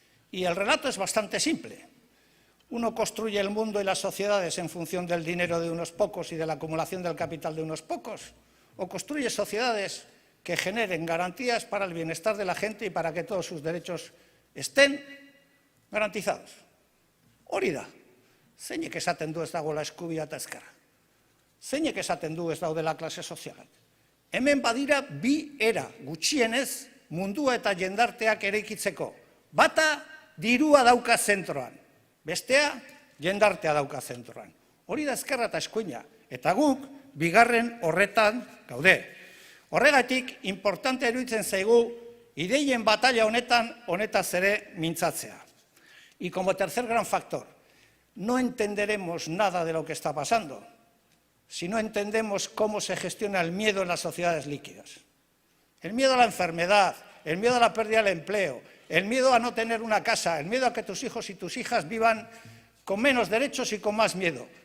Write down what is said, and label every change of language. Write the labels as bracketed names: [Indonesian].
[Spanish] Y el relato es bastante simple. Uno construye el mundo y las sociedades en función del dinero de unos pocos y de la acumulación del capital de unos pocos. O construye sociedades que generen garantías para el bienestar de la gente y para que todos sus derechos estén garantizados. [Basque] Hori da, zeinek esaten du ez dagoela eskubidea eta ezkerra. Zeinek esaten du ez daudela klase sozialak. Hemen badira bi era, gutxienez mundua eta jendarteak eraikitzeko. Bata dirua dauka zentroan, bestea jendartea dauka zentroan. Hori da ezkerra eta eskuina, eta guk bigarren horretan gaude. Horregatik, importante iruditzen zaigu ideien batalla honetaz ere mintzatzea. [Spanish] Y como tercer gran factor, no entenderemos nada de lo que está pasando si no entendemos cómo se gestiona el miedo en las sociedades líquidas. El miedo a la enfermedad, el miedo a la pérdida del empleo, el miedo a no tener una casa, el miedo a que tus hijos y tus hijas vivan con menos derechos y con más miedo.